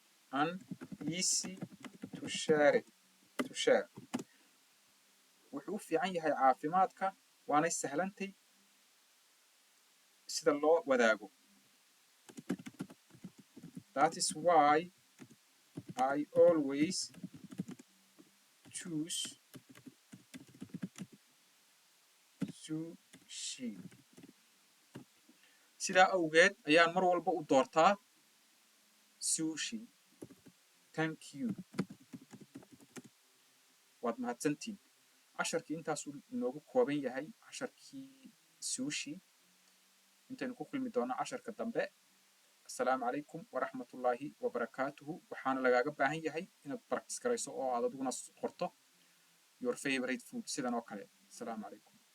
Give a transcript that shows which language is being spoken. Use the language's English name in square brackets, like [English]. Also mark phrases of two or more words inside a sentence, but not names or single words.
[English] and easy to share it to share [Somali] wuxuu u fiican yahay caafimaadka waanay sahlantay sida loo wadaago. [English] That is why I always choose sushi. [Somali] sidaa awgeed ayaan mar walba u doortaa sushi. [English] Thank you. [Somali] waad mahadsantiin. casharkii intaasuu inoogu kooban yahay casharkii sushi. intaynu ku kulmi doonno casharka dambe. [Arabic] السلام عليكم ورحمة الله وبركاته. [Somali] waxaana lagaaga baahan yahay inaad practice garayso oo aad adiguna qorto [English] your favorite food [Somali] sidan oo kale. [Arabic] السلام عليكم.